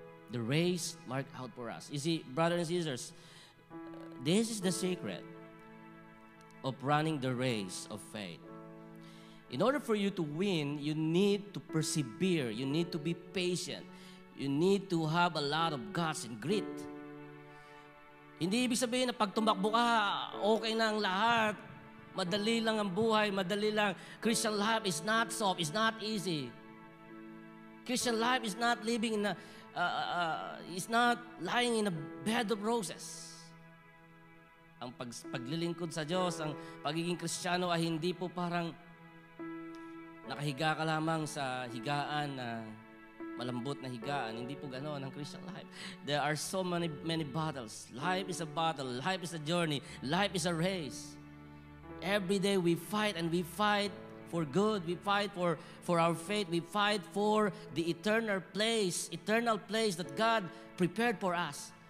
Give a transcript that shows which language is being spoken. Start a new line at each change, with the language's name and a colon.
English: The race marked out for us. You see, brothers and sisters, this is the secret of running the race of faith. In order for you to win, you need to persevere. You need to be patient. You need to have a lot of guts and grit.
Filipino: Hindi ibig sabihin na pag tumakbo ka, okay na ang lahat. Madali lang ang buhay, madali lang.
English: Christian life is not soft, it's not easy. Christian life is not living in a, is not lying in a bed of roses.
Filipino: Ang paglilingkod sa Diyos, ang pagiging Kristiyano ay hindi po parang nakahiga ka lamang sa higaan na malambot na higaan. Hindi po ganoon ang Christian life.
English: There are so many battles. Life is a battle. Life is a journey. Life is a race. Every day we fight, and we fight for good. We fight for our faith. We fight for the eternal place that God prepared for us.